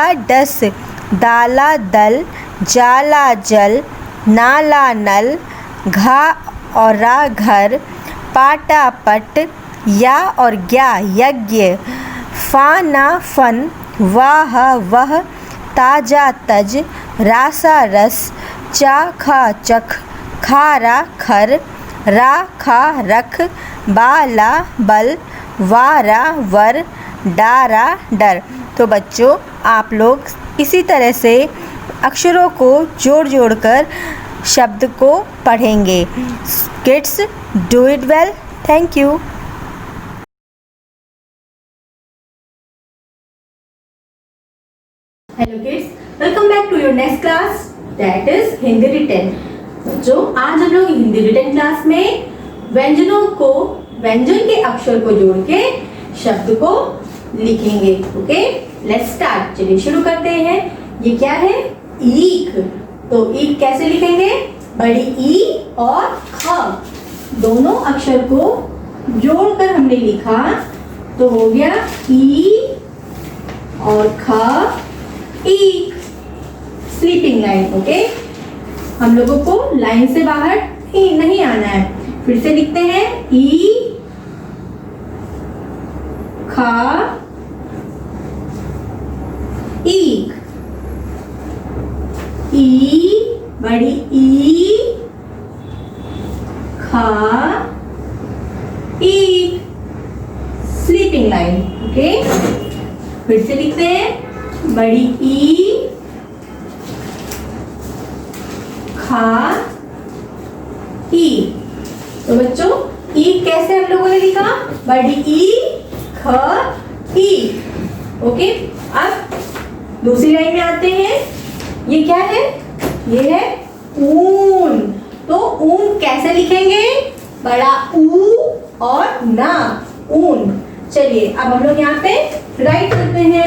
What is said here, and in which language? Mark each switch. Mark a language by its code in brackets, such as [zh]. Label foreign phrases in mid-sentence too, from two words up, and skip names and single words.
[hi] डस, दाला दल, जाला जल, नाला नल, घा और रा घर, पाटा पट, या और ज्ञा यज्ञ, फाना फन, वाह वह, ताजा तज, रासा रस, चाखा चख, खारा खर, रा खा रख, बाला बल, वारा वर, डारा डर. तो बच्चों, आप लोग इसी तरह से अक्षरों को जोड़ कर शब्द को पढ़ेंगे. [en] Kids, do it well. Thank you. Hello kids, welcome back to your next class, that is Hindi written. [hi] जो आज हम लोग [en] Hindi written class [hi] में व्यंजन के अक्षर को जोड़ के शब्द को लिखेंगे. [en] Okay, let's start. [hi] चलिए शुरू करते हैं. ये क्या है? ईक. तो ईक कैसे लिखेंगे? बड़ी ई और ख दोनों अक्षर को जोड़कर हमने लिखा तो हो गया ई और ख, ईक. [en] Sleeping line. [hi] ओके, हम लोगों को लाइन से बाहर नहीं आना है. फिर से लिखते हैं ई खा ईक. ई बड़ी ई खा ईक. [en] Sleeping line. [hi] ओके, फिर से लिखते हैं बड़ी ई ई। तो बच्चों ई कैसे हम लोगों ने लिखा? बड़ी ई ख ई। ओके, अब दूसरी लाइन में आते हैं। ये क्या है? ये है ऊन। तो ऊन कैसे लिखेंगे? बड़ा ऊ और ना, ऊन। चलिए अब हम लोग यहाँ पे राइट करते हैं।